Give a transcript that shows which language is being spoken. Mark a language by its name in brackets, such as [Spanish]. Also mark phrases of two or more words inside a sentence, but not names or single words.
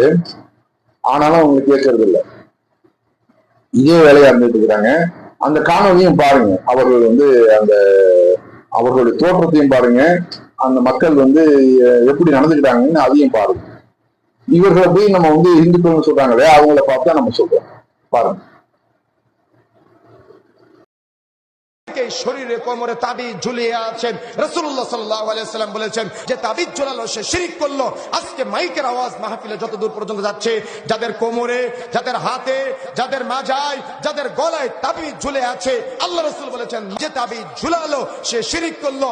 [Tamil] ஆனாலும் அவங்க கேட்கறது இல்லை, இதே வேலையா இருந்துட்டு இருக்கிறாங்க. அந்த காணொலியும் பாருங்க, அவர்கள் வந்து அந்த அவர்களுடைய தோற்றத்தையும் பாருங்க, அந்த மக்கள் வந்து எப்படி நடந்துக்கிட்டாங்கன்னு அதையும் பாருங்க. இவர்களை போய் நம்ம வந்து இந்துக்கள் சொல்றாங்களே, அவங்கள பார்த்தா நம்ம சொல்றோம். பாருங்க, [Bangla] শরীরে কোমরে তাবিজ ঝুলিয়ে আছেন, রাসূলুল্লাহ [Arabic] صلى الله عليه وسلم [Bangla] বলেছেন যে তাবিজ ঝুলালো সে শিরক করলো। আজকে মাইকের আওয়াজ মাহফিলে যতদূর পর্যন্ত যাচ্ছে, যাদের কোমরে, যাদের হাতে, যাদের মাজায়, যাদের গলায় তাবিজ ঝুলে আছে, আল্লাহ রাসূল বলেছেন যে তাবিজ ঝুলালো সে শিরক করলো।